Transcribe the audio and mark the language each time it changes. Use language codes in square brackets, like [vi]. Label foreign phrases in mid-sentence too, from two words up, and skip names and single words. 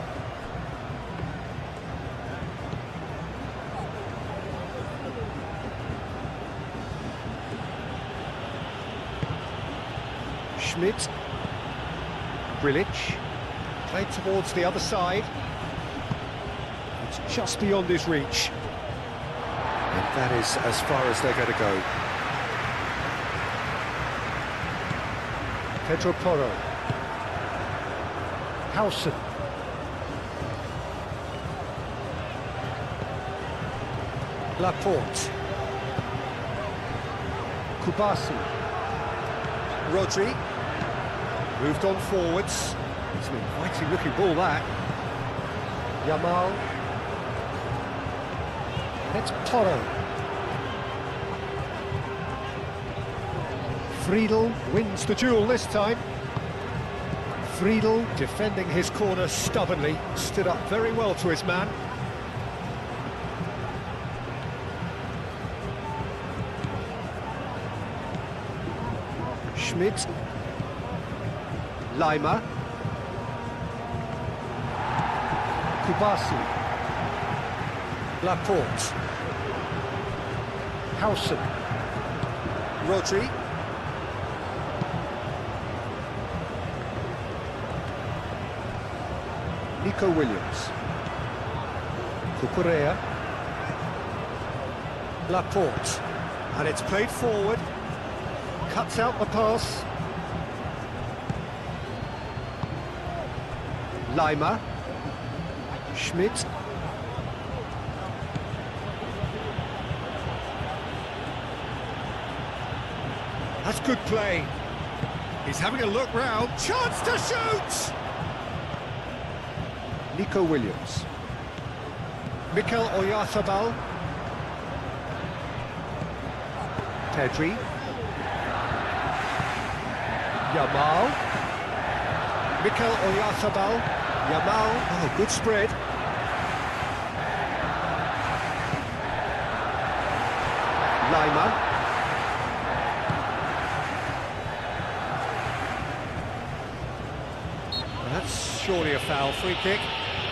[en] Schmidt. Grilic. Played towards the other side. It's just beyond his reach. And that is as far as they're going to go. Pedro Porro. Howson. Laporte. Kubasi. Rodri. Moved on forwards. It's an inviting looking ball, that. Yamal. It's Porro. Friedel wins the duel this time. Friedel defending his corner stubbornly, stood up very well to his man. Schmidt. Lima. Kubasi. Laporte. Howson. Rodri. Nico Williams. Cucurella. Laporte. And it's played forward. Cuts out the pass. Lima. Schmidt. That's good play. He's having a look round. Chance to shoot! Nico Williams. Mikel Oyarzabal. Pedri. Yamal. Mikel Oyarzabal. Yamal. Oh, good spread. Lima. That's surely a foul.